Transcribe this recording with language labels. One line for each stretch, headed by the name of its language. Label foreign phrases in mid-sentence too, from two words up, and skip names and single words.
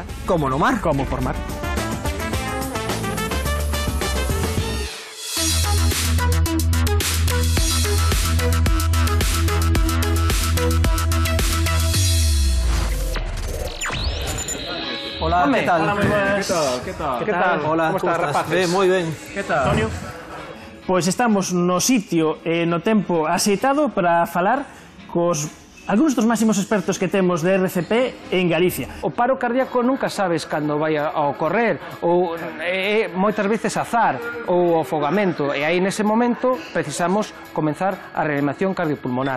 Galician: como no mar. Como por mar.
Spanish: Hola,
Galician: Home,
Spanish: ¿qué tal? hola, muy buenas. ¿Qué tal? ¿Qué tal? Hola, ¿Cómo estás,
Galician: rapaces? Ben, moi ben.
Spanish: ¿Qué tal? Antonio?
Galician: Pois estamos no sitio e no tempo axeitado para falar cos algúns dos máximos expertos que temos de RCP en Galicia. O paro cardíaco nunca sabes cando vai a ocorrer, ou é moitas veces azar, ou afogamento, e aí nese momento precisamos comenzar a reanimación cardiopulmonar.